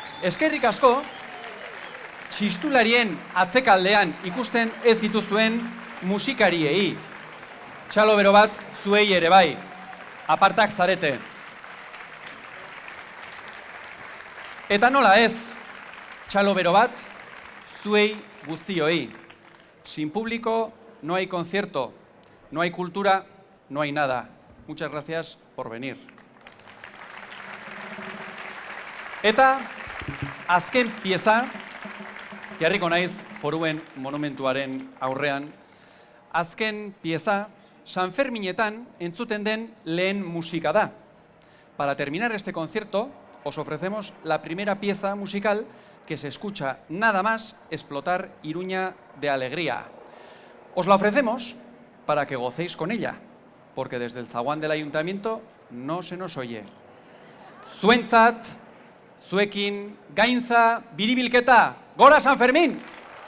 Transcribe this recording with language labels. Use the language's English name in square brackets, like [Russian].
[Basque] Eskerrik asko, txistularien atzekaldean ikusten ez dituzuen musikariei. Txalo bero bat, zuei ere bai. Apartak zarete. Eta nola ez, txalo bero bat, zuei guztioi. [Spanish] Sin público no hay concierto, no hay cultura, no hay nada. Muchas gracias por venir. [Basque] Eta azken pieza, jarriko naiz Foruen monumentuaren aurrean, azken pieza San Ferminetan entzuten den lehen musika da. [Spanish] Para terminar este concierto, os ofrecemos la primera pieza musical que se escucha nada más explotar Iruña de alegría. Os la ofrecemos para que gocéis con ella, porque desde el zaguán del ayuntamiento no se nos oye. [Basque] Zuentzat, zuekin, gaintza, biribilketa, gora San Fermín!